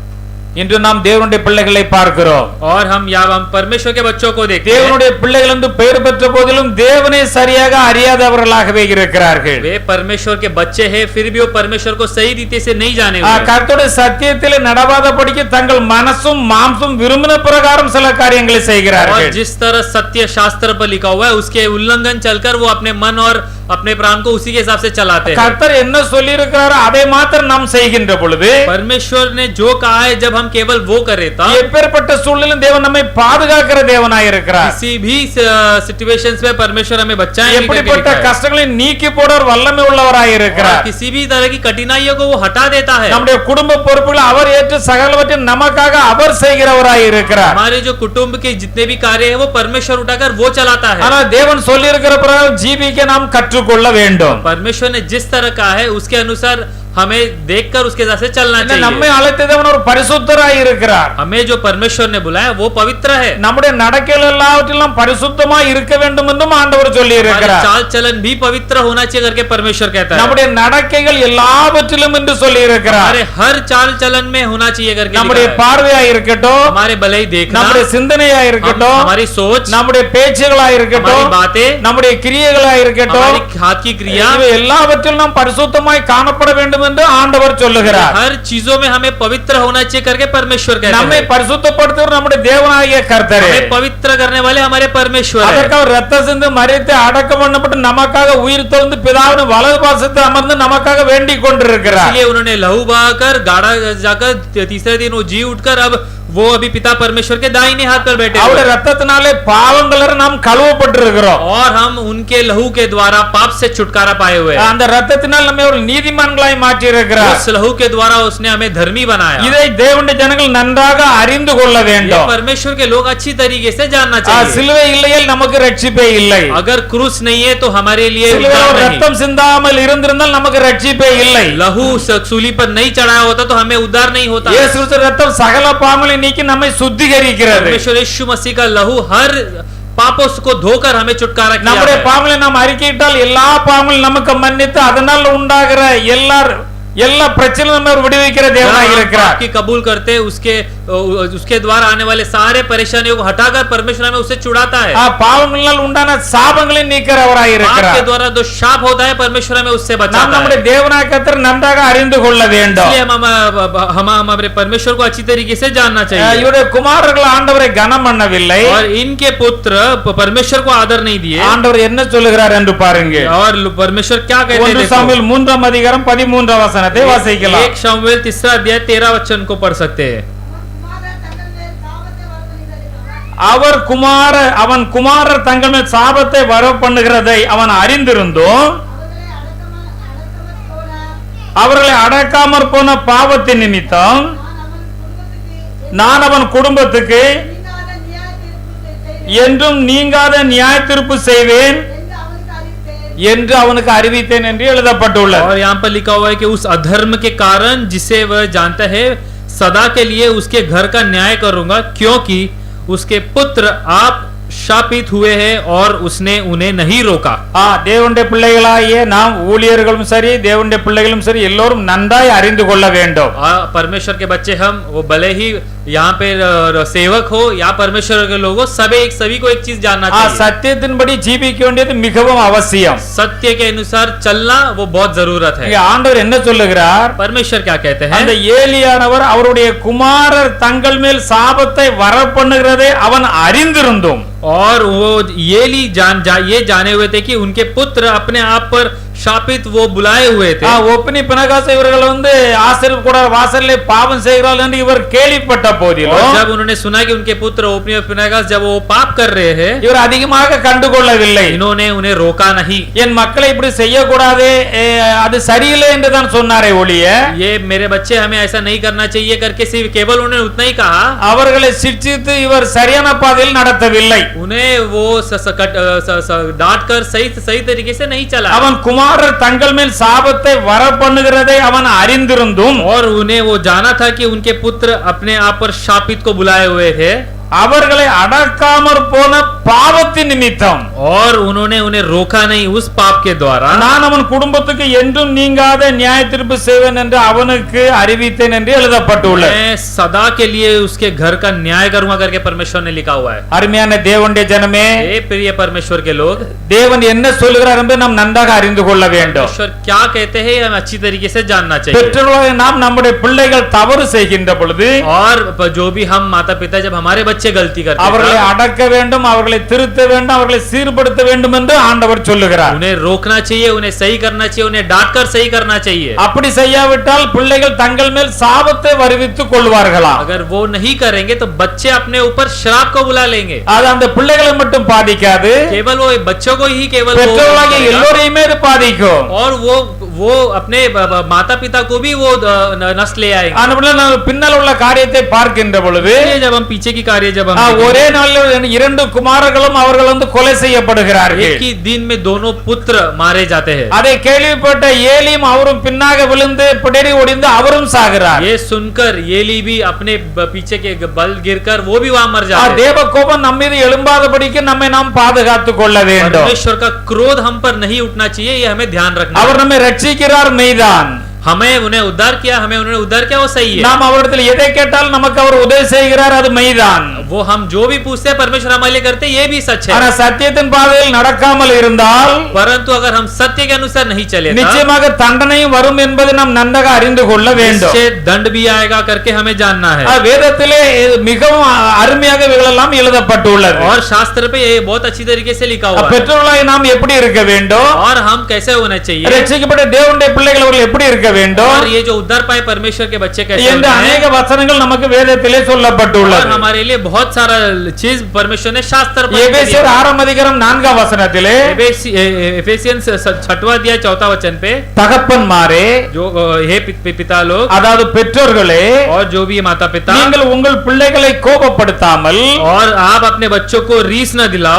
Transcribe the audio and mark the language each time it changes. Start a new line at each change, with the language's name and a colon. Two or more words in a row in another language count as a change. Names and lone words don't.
Tamil: இன்று நாம் தேவனுடைய பிள்ளைகளை பார்க்கிறோம்.
Hindi: और हम परमेश्वर के बच्चों को देखते हैं।
Tamil: தேவனுடைய பிள்ளைகள் என்று பெயர் பெற்ற போதிலும் தேவனை சரியாக அறியாதவர்களாகவே இருக்கிறார்கள்.
Hindi: वे परमेश्वर के बच्चे हैं फिर भी वो परमेश्वर को सही रीति से नहीं जाने हुए।
Tamil: கர்த்தருடைய சத்தியத்திலே நடவாதபடிக்கு தங்கள் மனசும் மாம்சும் விரும்பின பிரகாரம் சில காரியங்களை செய்கிறார்கள்.
Hindi: और जिस तरह सत्य शास्त्र पर लिखा हुआ है उसके उल्लंघन चलकर वो अपने मन और अपने प्राण को उसी के हिसाब से चलाते हैं।
Tamil: கர்த்தர் என்ன சொல்லி இருக்கிறாரோ அதை மாத்திரம் நாம் செய்கின்ற பொழுது
Hindi: परमेश्वर ने जो कहा है जब हम केवल वो करें तब
Tamil: எப்பேற்பட்ட சூழ்நிலையிலும் தேவன் நம்மை பாதுகாக்கிற தேவனாய் இருக்கிறார்.
Hindi: किसी भी सिचुएशंस में परमेश्वर हमें बचाएंगे करके
Tamil: எப்படிப்பட்ட
Hindi: लिखा है।
Tamil: கஷ்டங்களை நீக்கி போடுற வல்லமை உள்ளவராய்
Hindi: और
Tamil: இருக்கிறார்.
Hindi: किसी भी तरह की कठिनाइयों को वो हटा देता है।
Tamil: நம்முடைய குடும்ப பொறுப்புகளை அவர் ஏற்று சகலவற்றை நமக்காக அவர் செய்கிறவராய் இருக்கிறார்.
Hindi: हमारे जो कुटुंब के जितने भी कार्य है वो परमेश्वर उठाकर वो चलाता है।
Tamil: ஆனால் தேவன் சொல்லி இருக்கிற பிரகாரம் ஜீவிக்க நாம் கற்றுக்கொள்ள வேண்டும்.
Hindi: परमेश्वर ने जिस तरह कहा है उसके अनुसार हमें देखकर उसके साथ से चलना चाहिए।
Tamil: நம்மை அழைத்ததவன் ஒரு பரிசுத்தராய் இருக்கிறார்.
Hindi: हमें जो परमेश्वर ने बुलाया वो पवित्र है।
Tamil: நம்முடைய நடக்கைகள் எல்லாவற்றிலும் பரிசுத்தமாய் இருக்க வேண்டும் என்றும் ஆண்டவர் சொல்லி இருக்கிறார்.
Hindi: चाल चलन भी पवित्र होना चाहिए करके परमेश्वर कहता है।
Tamil: நம்முடைய நடக்கைகள் எல்லாவற்றிலும் என்று சொல்லி இருக்கிறார்.
Hindi: हमारे हर चाल चलन में होना चाहिए करके
Tamil: நம்முடைய பார்வையாய் இருக்கட்டும்,
Hindi: हमारे भलाई देखना,
Tamil: நம்முடைய சிந்தனையாய் இருக்கட்டும்,
Hindi: हमारी सोच,
Tamil: நம்முடைய பேச்சுகளாய் இருக்கட்டும்,
Hindi: हमारी बातें,
Tamil: நம்முடைய கிரியைகளாய் இருக்கட்டும்,
Hindi: हमारी हाथ की क्रिया,
Tamil: இவை எல்லாவற்றிலும் நாம் பரிசுத்தமாய் காணப்பட வேண்டும் என்று ஆண்டவர் சொல்லுகிறார்.
Hindi: हर चीजों में हमें पवित्र होना चाहिए करके परमेश्वर कहता है।
Tamil: நம்மை பரிசுத்தப்படுத்துகிற நம்முடைய தேவனாகிய கர்த்தரே,
Hindi: हमें पवित्र करने वाले हमारे परमेश्वर है।
Tamil: அதற்காக இரத்த சிந்து மரித்து அடக்கம் பண்ணப்பட்டு நமக்காக உயிர் தெழுந்து பிதாவின் வலது பாசத்தில் அமர்ந்து நமக்காக வேண்டிக் கொண்டிருக்கிறார்.
Hindi: इसलिए उन्होंने लहू बहाकर गाड़ा जाकर तीसरे दिन वो जी उठकर अब वो अभी पिता परमेश्वर के दाहिने हाथ पर बैठे
Tamil: அவருடைய இரத்தத்தினாலே பாவங்கள நாம் கழுவப்பட்டிருக்கிறோம்.
Hindi: और हम उनके लहू के द्वारा पाप से छुटकारा पाए हुए हैं।
Tamil: அந்த இரத்தத்தினால் நம்மை ஒரு நீதிமான்களாய் மாற்றி இருக்கிறார்.
Hindi: उस लहू के द्वारा उसने हमें धर्मी बनाया।
Tamil: இதை தேவனுடைய ஜனங்கள் நன்றாக அறிந்து கொள்ள
Hindi: ये
Tamil: வேண்டும்.
Hindi: परमेश्वर के लोग अच्छी तरीके से जानना चाहिए।
Tamil: சிலுவை இல்லையேல் நமக்கு ரட்சிப்பே இல்லை.
Hindi: अगर क्रूस नहीं है तो हमारे लिए
Tamil: சிலுவையில்
Hindi: उद्धार नहीं।
Tamil: ரத்தம் சிந்தாமல் இருந்திருந்தால் நமக்கு ரட்சிப்பே இல்லை.
Hindi: लहू सूली पर नहीं चढ़ाया होता तो हमें उद्धार नहीं होता।
Tamil: இயேசு கிறிஸ்து ரத்தம் சகல பாவங்களை நீக்கி நம்மை சுத்திகரிக்கிறது.
Hindi: परमेश्वर यीशु मसीह का लहू हर पापों को धोकर हमें छुटकारा किया
Tamil: நம்முடைய
Hindi: है।
Tamil: பாவங்களை நாம் அறிக்கையிட்டால் எல்லா பாவங்களும் நமக்கு மன்னித்து அதனால் உண்டாகிற எல்லா பிரச்சனையும் நம்ம விடுவிக்கிற தேவனாய் இருக்கிறார்.
Hindi: की कबूल करते उसके द्वारा आने वाले सारे परेशानियों को हटाकर परमेश्वर हमें उससे छुड़ाता है।
Tamil: பாவங்களால் உண்டான சாபங்களை நீக்கிறவராய்
Hindi: पाप
Tamil: இருக்கிறார்.
Hindi: के द्वारा जो शाप होता है परमेश्वर हमें उससे
Tamil: நாம்
Hindi: बचाता है।
Tamil: நம்முடைய தேவனாகிய கர்த்தரை நன்றாக அறிந்து கொள்ள வேண்டும்.
Hindi: इसलिए हम हमारे परमेश्वर को अच्छी तरीके से जानना चाहिए।
Tamil: இவருடைய குமாரர்கள் ஆண்டவரை கனம் பண்ணவில்லை.
Hindi: और इनके पुत्र परमेश्वर को आदर नहीं दिए।
Tamil: ஆண்டவர் என்ன சொல்லுகிறார் என்று பாருங்க.
Hindi: और परमेश्वर क्या कहते हैं
Tamil: 1 சாமுவேல் 3ஆம் அதிகாரம் 13ஆம் வசனத்தை வாசிக்கலாம்.
Hindi: 1 शमूएल 3 अध्याय 13 वचन को पढ़ सकते हैं।
Tamil: அவன் குமாரர் தங்கள் மேல் சாபத்தை வர பண்ணுகிறதை அவன் அறிந்திருந்தும் அவர்களை அடக்காமற் போன பாவத்தின் நிமித்தம் நான் அவன் குடும்பத்துக்கு என்றும் நீங்காத நியாய தீர்ப்பு செய்வேன் என்று அவனுக்கு அறிவித்தேன் என்று எழுதப்பட்டுள்ளது.
Hindi: और यहाँ पर लिखा हुआ है कि उस अधर्म के कारण जिसे वह जानता है सदा के लिए उसके घर का न्याय करूंगा, क्योंकि उसके पुत्र आप शापित हुए हैं और उसने उन्हें नहीं रोका.
Tamil: தேவனுடைய பிள்ளைகளாகிய நாம் ஊழியர்களும் சரி தேவனுடைய பிள்ளைகளும் சரி எல்லோரும் நன்றாய் அறிந்து கொள்ள வேண்டும்.
Hindi: परमेश्वर के बच्चे हम वो भले ही यहाँ पे सेवक हो या परमेश्वर के लोग हो, सभी को एक चीज जानना चाहिए.
Tamil: சத்தியத்தின்படி ஜீவிக்க வேண்டியது மிகவும் அவசியம்.
Hindi: सत्य के अनुसार चलना वो बहुत जरूरत है.
Tamil: ஆண்டவர் என்ன சொல்லுகிறார்?
Hindi: परमेश्वर क्या कहते हैं?
Tamil: அந்த ஏலியானவர் அவருடைய குமாரர் தங்கள் மேல் சாபத்தை வரப்பண்ணுகிறதை அவன் அறிந்திருந்தும்
Hindi: और वो ये जाने हुए थे कि उनके पुत्र अपने आप पर शापित वो बुलाए हुए थे.
Tamil: ஒப்பனி பினகாஸ் இவர்கள் வந்து ஆசீர்வாத கூட வாசல்ல பாவம் செய்கிறார்கள் என்று இவர் கேள்விப்பட்ட போதிலும்
Hindi: जब उन्होंने सुना कि उनके पुत्र ओपनी और पिनहास जब वो पाप कर रहे हैं,
Tamil: இவர் அதிகமாக கண்டுகொள்ளவில்லை.
Hindi: इन्होंने उन्हें रोका नहीं.
Tamil: என் மக்களை இப்படி செய்யக்கூடாது, அது சரியில்லை என்று தான் சொன்னாரே ஒழிய
Hindi: ये मेरे बच्चे हमें ऐसा नहीं करना चाहिए करके सिर्फ केवल उन्होंने उतना ही कहा.
Tamil: அவர்களை சிட்சித்து இவர் சரியான பாதையில் நடத்தவில்லை.
Hindi: उन्हें वो डांट कर सही तरीके से नहीं चला.
Tamil: அவன் குமாரர் தங்கள் மேல் சாபத்தை வரப்பண்ணுகிறதை அவன் அறிந்திருந்தும்
Hindi: और उन्हें वो जाना था कि उनके पुत्र अपने आप पर शापित को बुलाए हुए थे.
Tamil: அவர்களை அடக்காமற் போன பாவத்தின் நிமித்தம்
Hindi: और उन्होंने उन्हें रोका नहीं उस पाप के द्वारा.
Tamil: நான் அவன் குடும்பத்துக்கு என்றும் நீங்காத நியாய தீர்ப்பு செய்வேன் என்று அவனுக்கு அறிவித்தேன் என்று எழுதப்பட்டுள்ளது.
Hindi: मैं सदा के लिए उसके घर का न्याय करूंगा करके परमेश्वर ने लिखा हुआ है.
Tamil: அருமையான தேவனுடைய ஜனமே,
Hindi: हे प्रिय परमेश्वर के लोग,
Tamil: தேவன் என்ன சொல்கிறார் என்று நாம் நன்றாக அறிந்து கொள்ள வேண்டும்.
Hindi: परमेश्वर क्या कहते हैं हम अच्छी तरीके से जानना चाहिए.
Tamil: பெற்றோர்களாகிய நாம் நம்முடைய பிள்ளைகள் தவறு செய்கின்ற பொழுது
Hindi: और जो भी हम माता पिता जब हमारे बच्चे गलती करते
Tamil: அவர்களை
Hindi: हैं,
Tamil: அடக்க வேண்டும், அவர்களை திருத்த வேண்டும், அவர்களை சீர்படுத்த வேண்டும் என்று ஆண்டவர் சொல்லுகிறார்.
Hindi: उन्हें रोकना चाहिए, उन्हें सही करना चाहिए, उन्हें डांट कर सही करना चाहिए.
Tamil: அப்படி செய்யாவிட்டால் பிள்ளைகள் தங்கள் மேல் சாபத்தை வருவித்துக் கொள்வார்களாம்.
Hindi: अगर वो नहीं करेंगे तो बच्चे अपने ऊपर श्राप को बुला लेंगे.
Tamil: அது அந்த பிள்ளைகளை மட்டும் பாதிக்காது,
Hindi: केवल वो बच्चों को ही केवल
Tamil: பெற்றோர்களாகிய எல்லோரையுமே இது பாதிக்கும்.
Hindi: और वो अपने माता पिता को भी वो नष्ट ले आएंगे.
Tamil: ஆனபடியால் நாம் பின்னால் உள்ள காரியத்தை பார்க்கின்ற பொழுது
Hindi: जब हम पीछे की कार्य जब हम
Tamil: ஒரே நாளில் இரண்டு குமாரர்களும் அவர்கள் வந்து கொலை செய்யப்படுகிறார்கள்.
Hindi: एक ही दिन में दोनों पुत्र मारे जाते हैं.
Tamil: அதை கேள்விப்பட்ட ஏலியும் அவரும் பின்னாக விழுந்து பிடரி ஒடிந்து அவரும் சாகிறார்.
Hindi: ये सुनकर येली भी अपने पीछे के बल गिरकर वो भी वहां मर जाते हैं.
Tamil: தேவ கோபம் நம்ம மீது எழும்பாதபடிக்கு நம்மை நாம் பாதுகாத்துக் கொள்ள வேண்டும்.
Hindi: परमेश्वर का क्रोध हम पर नहीं उठना चाहिए, ये हमें ध्यान रखना.
Tamil: அவர் நம்மை ரட்சிக்கிறார் மெய்தான்.
Hindi: हमें उन्हें उद्धार किया, हमें उन्होंने उद्धार किया, वो सही है.
Tamil: நாம் அவரிடத்தில் எதை கேட்டால் நமக்கு அவர் உதவி செய்கிறார், அது மெய்தான்.
Hindi: वो हम जो भी पूछते हैं परमेश्वर हमारे लिए करते हैं, ये भी सच है.
Tamil: ஆனா சத்தியத்தின் பாதையில் நடக்காமல் இருந்தால்
Hindi: परंतु अगर हम सत्य के अनुसार नहीं चले
Tamil: நிச்சயமாக தண்டனையும் வரும் என்பதை நாம் நன்றாக அறிந்து கொள்ள வேண்டும்.
Hindi: इससे दंड भी आएगा करके हमें जानना है.
Tamil: வேதத்திலே மிகவும் அருமையாக இவைகளெல்லாம் எழுதப்பட்டுள்ளது.
Hindi: और शास्त्र पे ये बहुत अच्छी तरीके से लिखा हुआ है.
Tamil: பெற்றோர்களாய் நாம் எப்படி இருக்க வேண்டும்,
Hindi: और हम कैसे होना चाहिए,
Tamil: ரட்சிக்கப்பட்ட தேவனுடைய பிள்ளைகள் அவர்கள் எப்படி இருக்க வேண்டும்,
Hindi: और ये जो उद्धार पाए परमेश्वर के बच्चे कैसे
Tamil: இந்த
Hindi: होने हैं.
Tamil: अनेक वचनங்கள் நமக்கு வேதத்திலே சொல்லப்பட்டுள்ளது.
Hindi: और हमारे लिए बहुत सारा चीज परमेश्वर ने शास्त्र पर
Tamil: எபேசியர் 6 அதிகாரம் 4 வசனத்திலே
Hindi: एफेसियंस 6वां अध्याय 4वां वचन पे
Tamil: தகப்பன்மாரே,
Hindi: जो हे पिता लोग,
Tamil: அதாவது பெற்றோர்களே,
Hindi: और जो भी माता पिता,
Tamil: நீங்கள் உங்கள் பிள்ளைகளை கோபப்படுத்தாமல்
Hindi: और आप अपने बच्चों को रीस न दिलाओ,